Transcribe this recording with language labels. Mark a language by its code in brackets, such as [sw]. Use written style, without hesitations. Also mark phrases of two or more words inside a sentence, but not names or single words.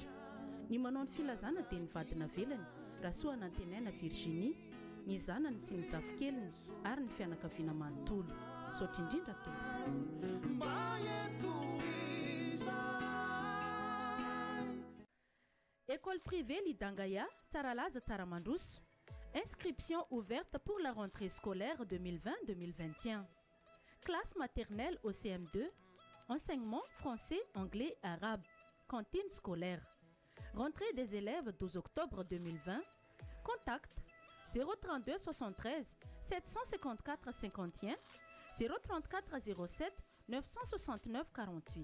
[mg] Ny manao ny filazana dia ny vadina velany Rasoa Nantenaina Virginie, ny zanany sy ny zafikeliny ary ny fianakaviana manontolo. Saotra indrindra tompo. [fr] École privée Lidangaya, Taralaza Taramandous. Inscription ouverte pour la rentrée scolaire 2020-2021. Classe maternelle au CM2. Enseignement français, anglais, arabe. Cantine scolaire. Rentrée des élèves 12 octobre 2020. Contact 032 73 754 51 034 07 969 48.